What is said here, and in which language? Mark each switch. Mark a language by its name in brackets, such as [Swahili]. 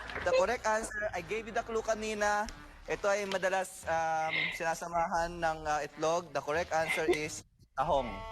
[English] The correct answer, I gave you the clue kanina. [Filipino] Ito ay madalas sinasamahan ng itlog. [English] The correct answer is tahong.